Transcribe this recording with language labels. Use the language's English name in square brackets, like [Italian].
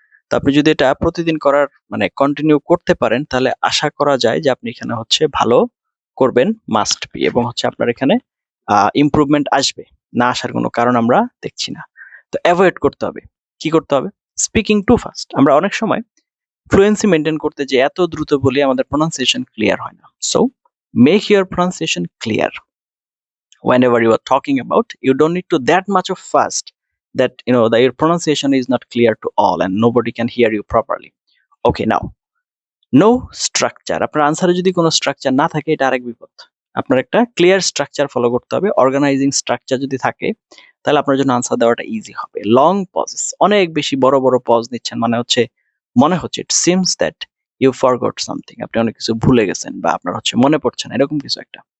[Bangla] তো আপনি যদি এটা প্রতিদিন করার মানে কন্টিনিউ করতে পারেন, তাহলে আশা করা যায় যে আপনি এখানে হচ্ছে ভালো করবেন, [English] must be, [Bangla] এবং হচ্ছে আপনার এখানে ইমপ্রুভমেন্ট আসবে, না আসার কোনো কারণ আমরা দেখছি না। তো অ্যাভয়েড করতে হবে, কি করতে হবে, [English] Speaking too fast. [Bangla] আমরা অনেক সময় ফ্লুয়েন্সি মেনটেন করতে যে এত দ্রুত বলি আমাদের প্রনাউন্সিয়েশন ক্লিয়ার হয় না। [English] So make your pronunciation clear whenever you are talking about. You don't need to that much of fast that that your pronunciation is not clear to all and nobody can hear you properly. Okay, now no structure, [Bangla] আপনার আনসারে যদি কোনো structure না থাকে এটা আরেক বিপদ। আপনার একটা ক্লিয়ার স্ট্রাকচার ফলো করতে হবে। অর্গানাইজিং স্ট্রাকচার যদি থাকে তাহলে আপনার জন্য আনসার দেওয়াটা ইজি হবে। লং পজেস, অনেক বেশি বড় বড় পজ নিচ্ছেন, মনে হচ্ছে [English] it seems that you forgot something, [Bangla] আপনি অনেক কিছু ভুলে গেছেন বা আপনার হচ্ছে মনে পড়ছে না, এরকম কিছু একটা।